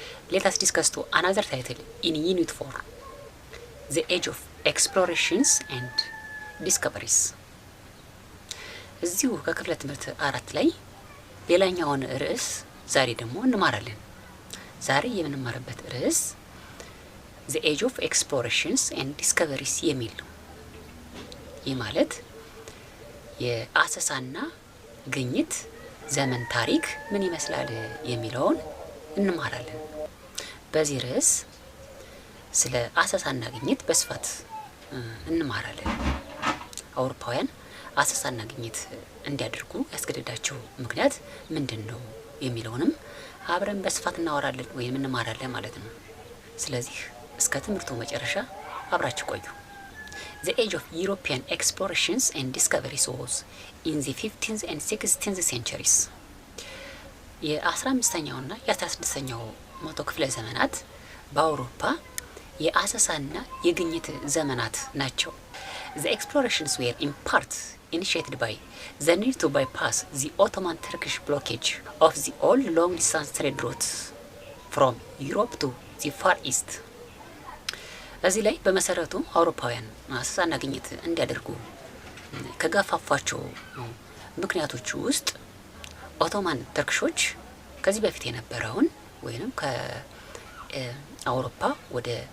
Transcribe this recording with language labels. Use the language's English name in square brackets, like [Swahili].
[English] let us discuss to another title in Unit 4, The Age of Explorations and Discoveries. [Amharic] እዚሁ ከክፍለ ትምህርት 4 ላይ ሌላኛውን ርዕስ ዛሬ ደግሞ እንማራለን። ዛሬ የምንማርበት ርዕስ The Age of Explorations and Discoveries የሚል ነው። ይህ ማለት የአሰሳና ግኝት ዘመን ታሪክ ምን ይመስላል የሚለውን እንማራለን። በዚህ ርዕስ ስለ አሰሳና ግኝት በስፋት እንማራለን። አውሮፓውያን አሰሳና ግኝት እንዲያደርጉ ያስገደዳቸው ምክንያት ምንድነው የሚለውንም አብረን በስፋት እናወራለን ወይም እንማራለን ማለት ነው። ስለዚህ እስከ ትምህርቱ መጨረሻ አብራችሁ ቆዩ። [English] The age of European explorations and discoveries was in the 15th and 16th centuries. [Amharic] የ15ኛውና የ16ኛው መቶ ክፍለ ዘመናት በአውሮፓ የአሰሳና የግኝት ዘመናት ናቸው። [English] The explorations were in part initiated by the need to bypass the Ottoman-Turkish blockage of the old long-distance trade routes from Europe to the Far East. [Amharic] እዚህ ላይ በመሰረቱ አውሮፓውያን አሰሳና ግኝት እንዲያደርጉ ከገፋፏቸው ምክንያቶች ውስጥ ኦቶማን ተርክሾች ከዚህ በፊት የነበረውን ወይንም ከአውሮፓ ወደ